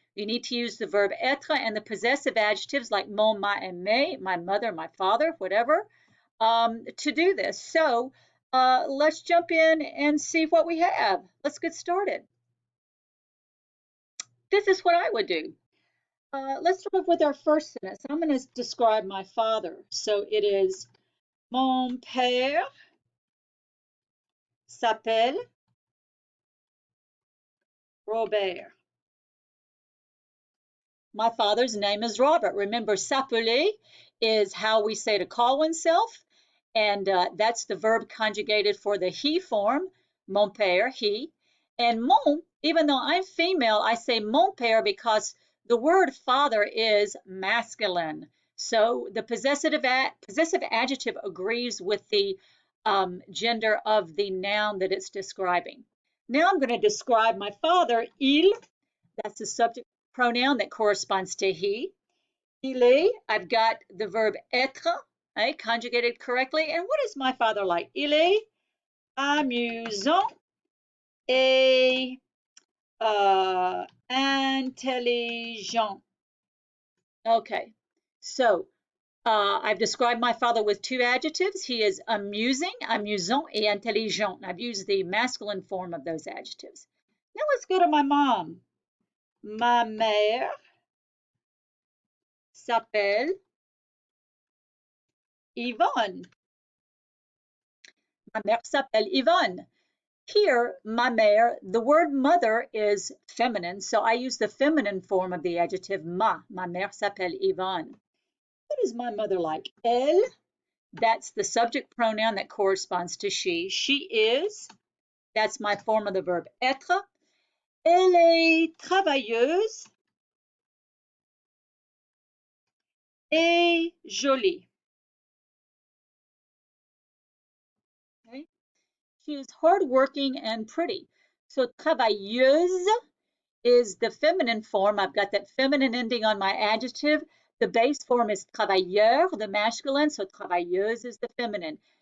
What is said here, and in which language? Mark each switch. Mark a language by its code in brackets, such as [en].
[en] You need to use the verb être and the possessive adjectives like mon, ma, and mes, my mother, my father, whatever, to do this. So let's jump in and see what we have. Let's get started. This is what I would do. Let's start off with our first sentence. I'm going to describe my father. So it is [fr] mon père s'appelle Robert. [en] My father's name is Robert. Remember, s'appeler is how we say to call oneself, and that's the verb conjugated for the he form, [fr] mon père, [en] he. And mon, even though I'm female, I say [fr] mon père [en] because the word father is masculine. So the possessive adjective agrees with the gender of the noun that it's describing. Now I'm going to describe my father, il, that's the subject pronoun that corresponds to he. [fr] Il est, [en] I've got the verb être, right, conjugated correctly. And what is my father like? [fr] Il est amusant et intelligent. [en] Okay, so I've described my father with 2 adjectives. He is amusing, amusant, [fr] et intelligent. [en] I've used the masculine form of those adjectives. Now let's go to my mom. [fr] Ma mère s'appelle Yvonne. Ma mère s'appelle Yvonne. [en] Here, [fr] ma mère, [en] the word mother is feminine, so I use the feminine form of the adjective ma. [fr] Ma mère s'appelle Yvonne. [en] What is my mother like? Elle, that's the subject pronoun that corresponds to she. She is, that's my form of the verb être. [fr] Elle est travailleuse et jolie. [en] Okay? She is hardworking and pretty. So travailleuse is the feminine form. I've got that feminine ending on my adjective. The base form is travailleur, the masculine, so travailleuse is the feminine.